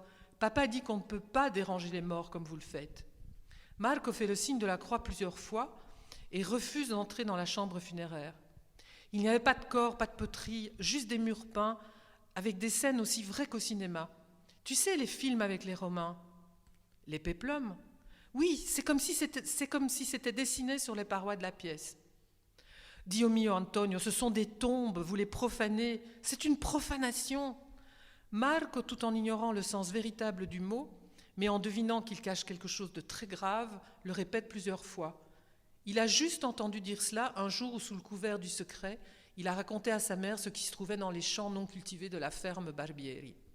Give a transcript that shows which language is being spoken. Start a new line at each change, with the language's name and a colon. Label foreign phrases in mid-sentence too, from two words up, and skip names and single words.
French: Papa dit qu'on ne peut pas déranger les morts comme vous le faites. » Marco fait le signe de la croix plusieurs fois et refuse d'entrer dans la chambre funéraire. Il n'y avait pas de corps, pas de poterie, juste des murs peints avec des scènes aussi vraies qu'au cinéma. Tu sais, les films avec les Romains, les péplums. Oui, c'est comme si c'était dessiné sur les parois de la pièce.
Italian: Dio mio, Antonio,
French: ce sont des tombes, vous les profanez, c'est une profanation. Marco, tout en ignorant le sens véritable du mot, mais en devinant qu'il cache quelque chose de très grave, le répète plusieurs fois. Il a juste entendu dire cela un jour où, sous le couvert du secret, il a raconté à sa mère ce qui se trouvait dans les champs non cultivés de la ferme Barbieri.